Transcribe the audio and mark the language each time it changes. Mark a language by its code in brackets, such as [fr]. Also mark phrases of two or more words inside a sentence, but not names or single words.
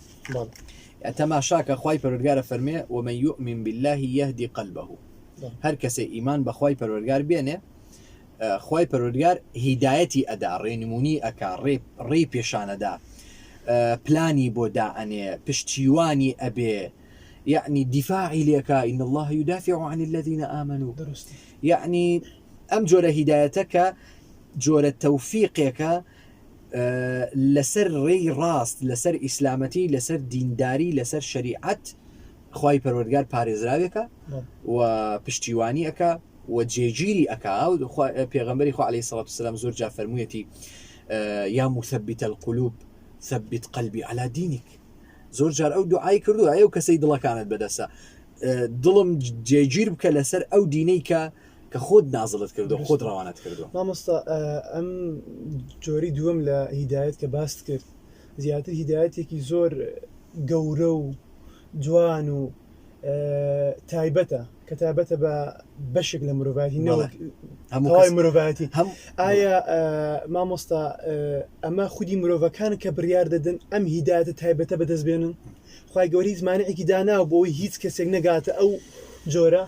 [ckb] تەماشاکە خوای پەروەردگارە فەرمێ [ar] ومن يؤمن بالله يهدي قلبه [ckb] هەر کەسێ ئیمان بە خوای پەروەردگار بێنێ خوای پەروەردگار هیدایەتی ئەدا ڕێنمونی ئەکا ڕێی پێشانەدا پلانی بۆ دائەنێ پشتیوانی ئەبێ يعني دفاعی لێکا [ar] إن الله يدافع عن الذين آمنوا [ckb] يعني ئەم جۆرە هیدایەتەکە جۆرە تەوفیقێکە لەسەر ڕێی ڕاست لەسەر ئیسلامەتی لەسەر دینداری لەسەر شەریعەت خوای پەروەردگار پارێزراوێکە و پشتیوانی ئەکا و جێگیری ئەکا و پێغەمبەری خوا [ar] عەلەیهی سەڵات وسەلام [ckb] زۆر جا فەرموویەتی [ar] یا مثبت القلوب ثبت قلبي على دينك [ckb] زۆر جار ئەو دوعای کردو ئەو کەسەی دڵەکانت بەدەستە دڵم جێگیر بکە لەسەر ئەو دینەی کە خۆت نازڵت کردو خۆت ڕەوانەت کردو مامۆستا ئەم جۆری دووەم لە هیدایەت کە باست کرد زیاتر هیدایەتێکی زۆر گەورە و جوان و تایبەتە کە تایبەتە بە بەشێک لە مرۆڤایەتی نەوەی مرۆڤایەتی ئایا مامۆستا ئەمە خودی مرۆڤەکان کە بڕیار دەدەن ئەم هیدایەتە تایبەتە بەدەستبێنن خوای گەورە هیچ مانعێکی داناوە بۆەوەی هیچ کەسێک نەگاتە ئەو جۆرە